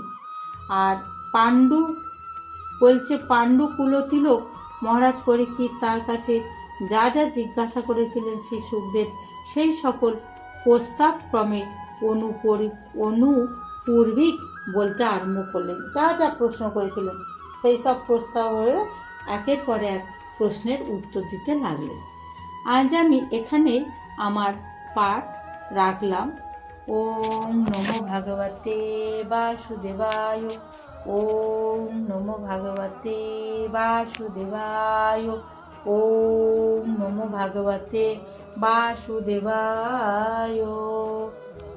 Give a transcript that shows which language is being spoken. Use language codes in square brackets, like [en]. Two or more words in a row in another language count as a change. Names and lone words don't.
[bn] আর পাণ্ডু কুলতিলক মহারাজ পরীক্ষিত তার কাছে যা যা জিজ্ঞাসা করেছিলেন শ্রী সুখদেব সেই সকল প্রস্তাব ক্রমে অনুপূর্বিক বলতে আরম্ভ করলেন। যা যা প্রশ্ন করেছিলেন সেই সব প্রস্তাবের একের পর এক প্রশ্নের উত্তর দিতে লাগলেন। আজ আমি এখানে আমার পাঠ রাখলাম। [sa] ওম নমো ভগবতে বাসুদেবায়। ওম নমো ভগবতে বাসুদেবায়। ওম নমো ভগবতে বাসুদেবায়।